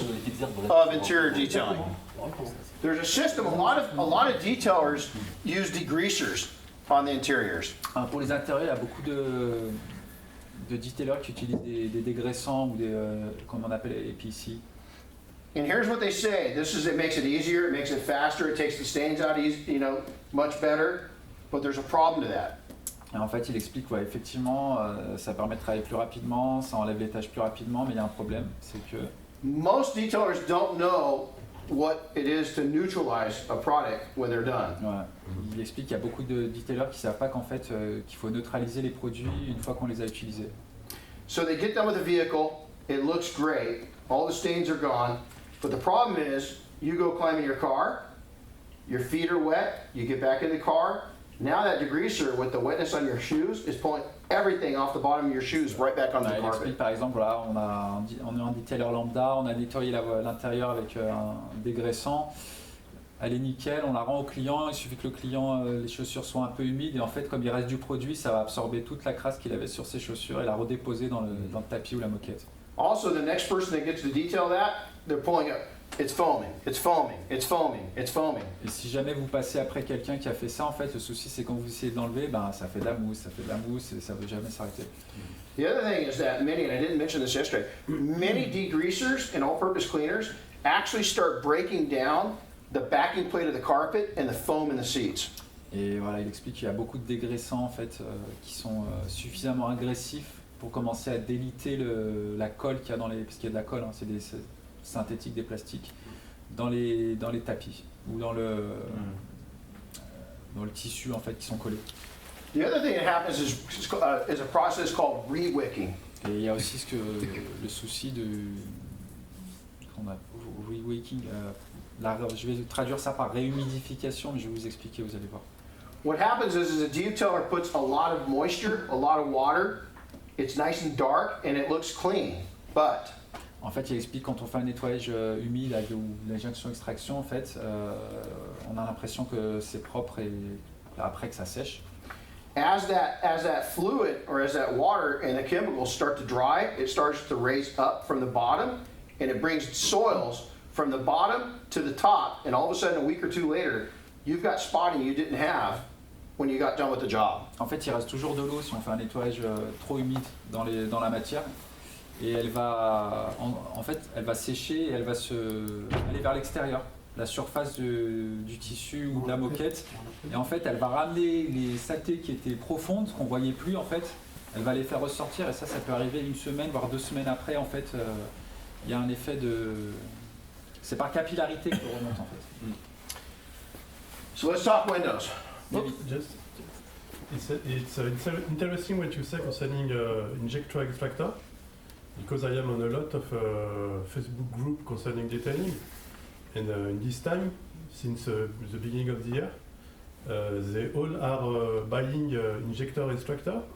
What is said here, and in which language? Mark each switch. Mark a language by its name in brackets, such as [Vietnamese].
[French] Les petites herbes, voilà. [English] of interior detailing. There's a system. A lot of detailers use degreasers on the interiors. [French] Pour les intérieurs, il y a beaucoup de detailers qui utilisent des dégraissants ou des, comme on appelle les APC. [English] And here's what they say. It makes it easier, it makes it faster, it takes the stains out easy, much better. But there's a problem to that. [French] Et en fait, il explique, ouais, effectivement, ça permet de travailler plus rapidement, ça enlève les tâches plus rapidement, mais il y a un problème, c'est que [English] Most detailers don't know what it is to neutralize a product when they're done. [French] ouais, il explique qu'il y a beaucoup de detailers qui ne savent pas qu'en fait, qu'il faut neutraliser les produits une fois qu'on les a utilisés. [English] So they get done with the vehicle, it looks great, all the stains are gone, but the problem is, you go climb in your car, your feet are wet, you get back in the car, now that degreaser with the wetness on your shoes is pulling everything off the bottom of your shoes right back onto the [French] Il [English] carpet. [French] explique par exemple, voilà, on est un detailer lambda, on a nettoyé l'intérieur avec un dégraissant, elle est nickel, on la rend au client, il suffit que le client, les chaussures soient un peu humides et en fait comme il reste du produit, ça va absorber toute la crasse qu'il avait sur ses chaussures et la redéposer dans le tapis ou la moquette. [English] Also, the next person that gets to detail that, they're pulling up. It's foaming, it's foaming, it's foaming, it's foaming. [French] Et si jamais vous passez après quelqu'un qui a fait ça, en fait le souci c'est quand vous essayez de l'enlever, ben, ça fait de la mousse et ça ne veut jamais s'arrêter. [English] The other thing is that many, and I didn't mention this yesterday, many degreasers and all-purpose cleaners actually start breaking down the backing plate of the carpet and the foam in the seats. [French] Et voilà, il explique qu'il y a beaucoup de dégraissants en fait qui sont suffisamment agressifs pour commencer à déliter la colle qu'il y a dans les, parce qu'il y a de la colle, hein, c'est des synthétiques, des plastiques, dans les tapis ou dans le tissu en fait qui sont collés. [English] The other thing that happens is a process called re-wicking. [French] Et il y a aussi le souci de qu'on a re-wicking. Je vais traduire ça par réhumidification, mais je vais vous expliquer, vous allez voir. [English] What happens is a detailer puts a lot of moisture, a lot of water, it's nice and dark, and it looks clean. But [French] En fait, il explique quand on fait un nettoyage humide ou l'injection-extraction, en fait, on a l'impression que c'est propre et après que ça sèche. [English] as that fluid or as that water and the chemicals start to dry, it starts to raise up from the bottom, and it brings soils from the bottom to the top, and all of a sudden, a week or two later, you've got spotting you didn't have when you got done with the job. [French] En fait, il reste toujours de l'eau si on fait un nettoyage trop humide dans la matière. Et elle va, en fait, elle va sécher et elle va aller vers l'extérieur. la surface du tissu ou de la moquette. Et en fait, elle va ramener les saletés qui étaient profondes, qu'on voyait plus en fait. Elle va les faire ressortir et ça peut arriver 1 semaine, voire 2 semaines après. En fait, il y a un effet de... C'est par capillarité que remonte en fait. [English] So let's talk windows. Just, it's interesting what you say concerning injector extractor, because I am on a lot of Facebook group concerning detailing, and in this time, since the beginning of the year, they all are buying injector extractor,